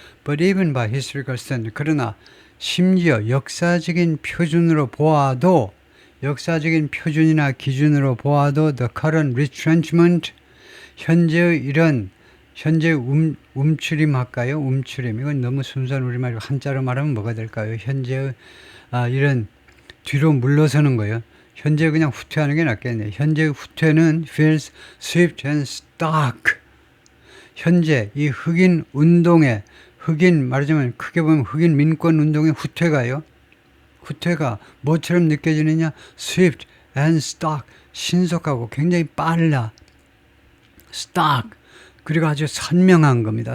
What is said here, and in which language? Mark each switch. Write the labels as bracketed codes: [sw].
[en] But even by historical standard, [ko] 그러나 심지어 역사적인 표준으로 보아도 역사적인 표준이나 기준으로 보아도 [en] the current retrenchment, [ko] 현재의 이런 현재 움츠림 할까요? 움츠림. 이건 너무 순수한 우리말이고 한자로 말하면 뭐가 될까요? 현재의 이런 뒤로 물러서는 거예요. 현재 그냥 후퇴하는 게 낫겠네요. 현재의 후퇴는 [en] feels swift and stark. [ko] 현재 이 흑인 운동의 흑인 말하자면 크게 보면 흑인 민권 운동의 후퇴가요. 후퇴가 뭐처럼 느껴지느냐? [en] swift and stark. [ko] 신속하고 굉장히 빨라. [en] stark. [ko] 그리고 아주 선명한 겁니다.